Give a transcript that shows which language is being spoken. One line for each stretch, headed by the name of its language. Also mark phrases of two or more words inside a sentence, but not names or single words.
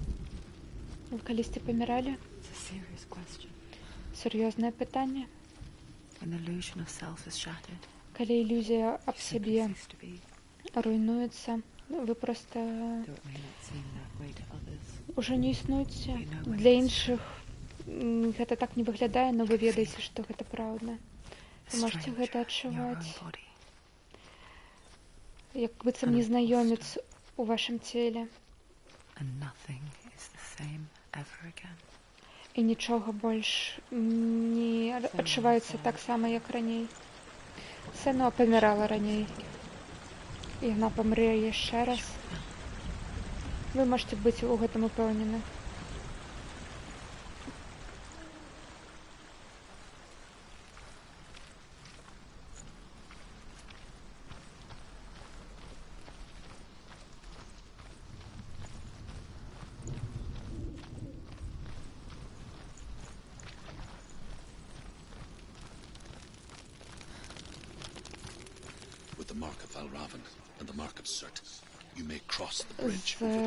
Belarusian: Ви калісьці паміралі?
English: It's a serious question.
Belarusian: Серйознае пытанне.
English: When the illusion of self is shattered,
Belarusian: Калі ілюзія аб
English: you simply
Belarusian: сябе
English: cease to be,
Belarusian: руйнуецца, вы проста
English: though it may not seem that way to others.
Belarusian: уже не існуеце. Для іншых гэта так не выглядае, но вы ведаеце, што гэта праўда. Вы можете
English: Stranger
Belarusian: гэта
English: in your own
Belarusian: адчуваць,
English: body.
Belarusian: як быццам незнаёмец у вашым целе. And nothing is the same ever again. І нічога больш не адчуваецца так сама, як раней. Сено памірала раней. І яна памрэ яшчэ раз. Вы можете быць у гэтым упэўнены.
English: With the mark of Valravan and the mark of Surt, you may cross the bridge over the